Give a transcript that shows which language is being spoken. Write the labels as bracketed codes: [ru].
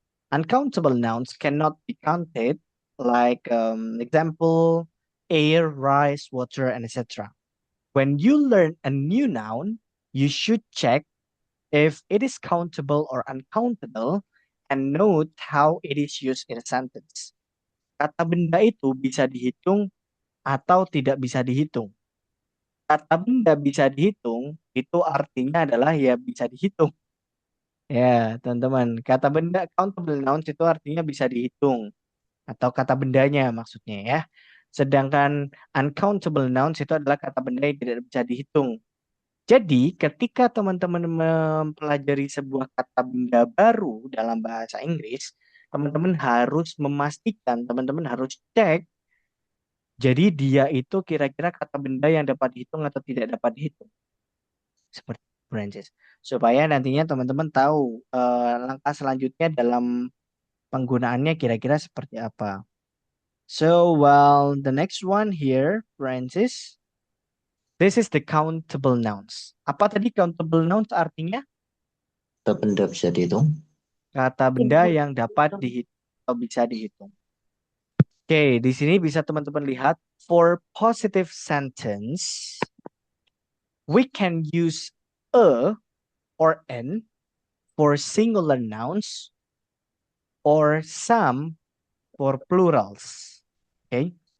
[en] Uncountable nouns cannot be counted, like example, air, rice, water, and etc. When you learn a new noun, you should check if it is countable or uncountable and note how it is used in a sentence. [id] Kata benda itu bisa dihitung atau tidak bisa dihitung. Kata benda bisa dihitung, itu artinya adalah ya bisa dihitung. Ya, teman-teman. Kata benda countable nouns itu artinya bisa dihitung. Atau kata bendanya maksudnya ya. Sedangkan uncountable nouns itu adalah kata benda yang tidak bisa dihitung. Jadi, ketika teman-teman mempelajari sebuah kata benda baru dalam bahasa Inggris, teman-teman harus memastikan, teman-teman harus cek jadi dia itu kira-kira kata benda yang dapat dihitung atau tidak dapat dihitung. Seperti branches. Supaya nantinya teman-teman tahu langkah selanjutnya dalam penggunaannya kira-kira seperti apa. [en] So, well, the next one here, Francis, this is the countable nouns. [id] Apa tadi countable nouns artinya? Kata benda bisa dihitung. Kata benda yang dapat dihitung atau bisa dihitung. Oke, di sini bisa teman-teman lihat [en] for positive sentence we can use a or an for singular nouns or some for plurals. Oke.